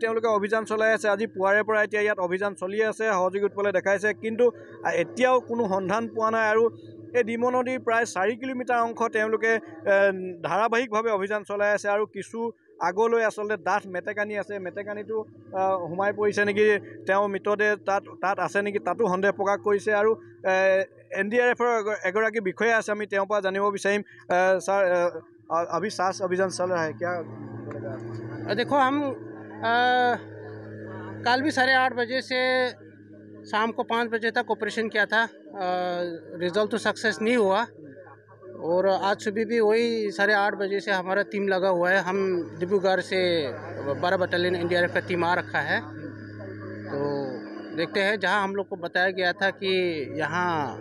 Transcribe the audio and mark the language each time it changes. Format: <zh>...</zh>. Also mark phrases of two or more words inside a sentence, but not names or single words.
<as>তেওঁলোকে অভিযান চলাই আছে আজি পুৱাৰে পৰা এতিয়া ইয়াত অভিযান চলি আছে সহযোগী উৎপলে দেখাইছে কিন্তু এতিয়াও কোনো সন্ধান পোৱা নাই আৰু এই ডিমৌ নদীৰ প্ৰায় 4 কিলোমিটাৰ অংশ তেওঁলোকে ধাৰাবাহিকভাৱে অভিযান চলাই আছে আৰু কিছু আগলৈ আচলতে ডাঠ মেটেকানি আছে মেটেকানিটো সোমাই পৰিছে নেকি তেওঁ মৃতদেহ তাত আছে নেকি তাতো সন্দেহ প্ৰকাশ কৰিছে আৰু NDRFৰ এগৰাকী বিষয়া আছে আমি তেওঁৰ পৰা জানিব বিচাৰিম</as> <hi>सर अभी सास अभियान चल रहा है क्या देखो हम कल भी 8:30 बजे से शाम को 5 बजे तक ऑपरेशन किया था रिजल्ट तो सक्सेस नहीं हुआ और आज सुबह भी वही 8:30 बजे से हमारा टीम लगा हुआ है हम डिब्रूगढ़ से 12 बटालियन NDRF का टीम आ रखा है तो देखते हैं जहां हम लोग को बताया गया था कि यहां</hi>